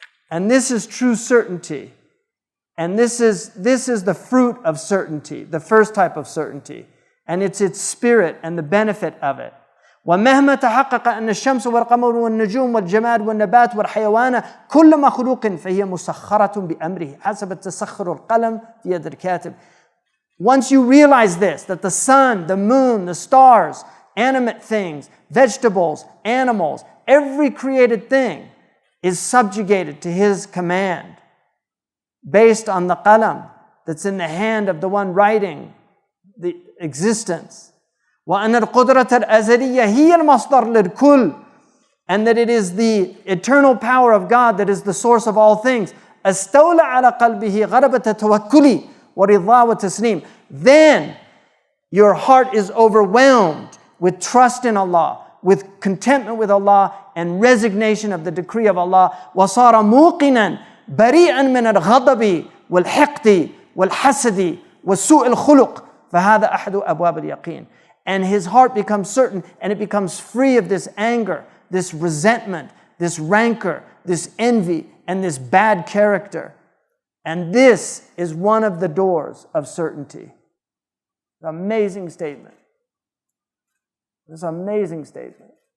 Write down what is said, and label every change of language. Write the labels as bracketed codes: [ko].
[en] And this is true certainty. And this is the fruit of certainty, the first type of certainty. And it's its spirit and the benefit of it. [ar] ومهما تحقق أن الشمس والقمر والنجوم والجماد والنبات والحيوان كل مخلوق فهي مسخرة بأمره حسب التسخر القلم في يد الكاتب. [en] Once you realize this, that the sun, the moon, the stars, animate things, vegetables, animals, every created thing is subjugated to His command based on the qalam that's in the hand of the one writing the existence. [ar] وأن القدرة الأزلية هي المصدر للكل, [en] and that it is the eternal power of God that is the source of all things. [ar] استولى على قلبه غلبة توكلي ورضا وتسليم. [en] Then your heart is overwhelmed with trust in Allah, with contentment with Allah, and resignation of the decree of Allah. [ar] وصار موقنا بريئا من الغضب والحقد والحسد وسوء الخلق فهذا أحد أبواب اليقين. [en] And his heart becomes certain, and it becomes free of this anger, this resentment, this rancor, this envy, and this bad character. And this is one of the doors of certainty. Amazing statement. This amazing statement.